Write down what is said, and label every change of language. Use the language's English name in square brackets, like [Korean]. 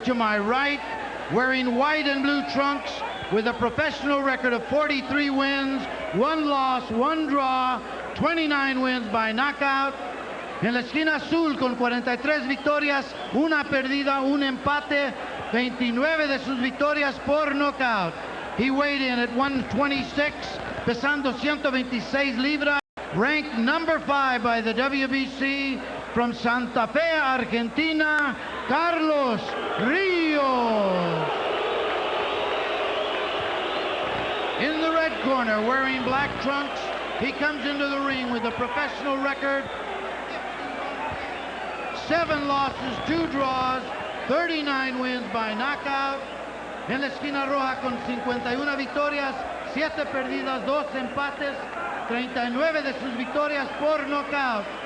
[English] to my right, wearing white and blue trunks, with a professional record of 43 wins, 1 loss, 1 draw, 29 wins by knockout. [Spanish] En la esquina azul, con 43 victorias, 1 perdida, 1 empate, 29 de sus victorias por knockout. [English] He weighed in at 126, [Spanish] pesando 126 libras, [English] ranked number 5 by the WBC, from Santa Fe, Argentina, Carlos Rios. In the red corner, wearing black trunks, he comes into the ring with a professional record, 7 losses, 2 draws, 39 wins by knockout. [Spanish] En la esquina roja, con 51 victorias, 7 perdidas, 2 empates, 39 de sus victorias por knockout.